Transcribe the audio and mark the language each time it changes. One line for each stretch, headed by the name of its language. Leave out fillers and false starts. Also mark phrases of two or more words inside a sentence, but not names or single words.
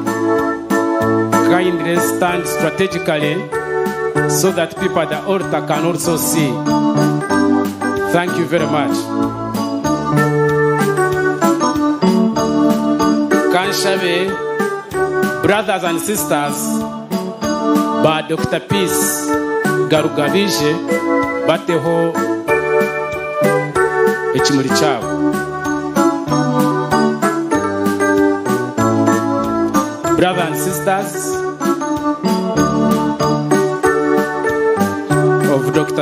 English: Kindly stand strategically so that people at the altar can also see. Thank you very much. Kanshabe, brothers and sisters, by Dr.
Nyankole: Peace Garuga bateho ekimuri cyabo.
English: Brothers and sisters of Dr.